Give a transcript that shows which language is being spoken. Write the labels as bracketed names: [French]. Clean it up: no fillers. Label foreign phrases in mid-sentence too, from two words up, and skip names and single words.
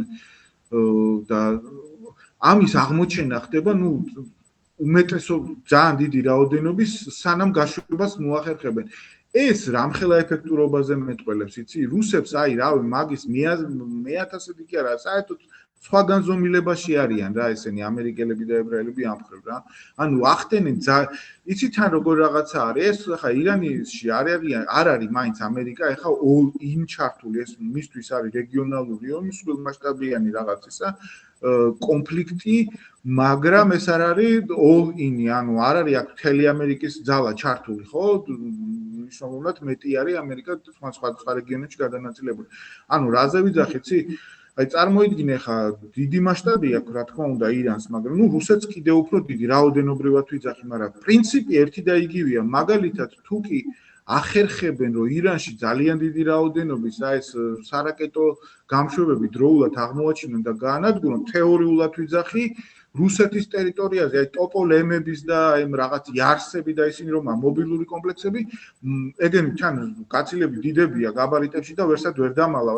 [Georgian] და ამის აღმოჩენა ხდება ნუ უმეტესო ძალიან დიდი რაოდენობის სანამ გაშვებას მოახერხებენ ეს რამხელა ეფექტურობაზე მეტყველებს იცი რუსებს აი რავი მაგის მე-1000-ები კი არა საერთოდ სხვა განზომილებაში არიან რა ესენი ამერიკელები და ებრაელები ამ ხრივ რა ანუ ახდენენ იცი თან როგორ რაღაცა არის ეს ხა ირანში არ არის მაინც ამერიკა ეხა [English] all in [Georgian] ჩართული ეს მისთვის არის რეგიონალური ომი სრულმასშტაბიანი რაღაც ისა კონფლიქტი მაგრამ ეს არ არის [English] all in [Georgian] ანუ არ არის აქ მთელი ამერიკის ძალა ჩართული ხო მნიშვნელოვნად მეტი არის ამერიკა სხვა რეგიონებში გადანაწილებული ანუ რაზე ვიძახი ცი აი წარმოიდგინე ხა დიდი მასშტაბი აქვს რა თქმა უნდა ირანს მაგრამ ნუ რუსეთს კიდე უფრო დიდი რაოდენობრივად ვიძახი მაგრამ პრინციპი ერთი და იგივეა მაგალითად თუ კი ახერხებენ რომ ირანში ძალიან დიდი რაოდენობის აი ეს სარაკეტო გამშვებები დროულად აღმოაჩინონ და გაანადგურონ თეორიულად ვიძახი რუსეთის ტერიტორიაზე აი ტოპოლემების და აი რაღაც იარსები და ისინი რომ მობილური კომპლექსები ეგენი თან გაცილები დიდებია გაბარიტებში და ვერსად ვერ დამალავ.